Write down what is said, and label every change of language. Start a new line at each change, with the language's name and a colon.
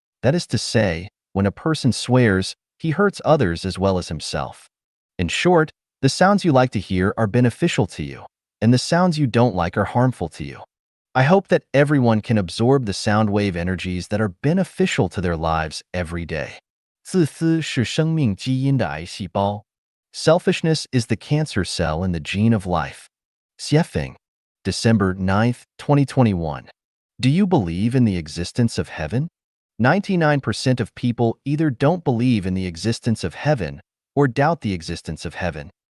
English: That is to say, when a person swears, he hurts others as well as himself. In short, the sounds you like to hear are beneficial to you, and the sounds you don't like are harmful to you. I hope that everyone can absorb the sound wave energies that are beneficial to their lives every day.
Chinese: 自私是生命基因的癌细胞.
English: Selfishness is the cancer cell in the gene of life. Xiefeng, December 9th, 2021. Do you believe in the existence of heaven? 99% of people either don't believe in the existence of heaven or doubt the existence of heaven.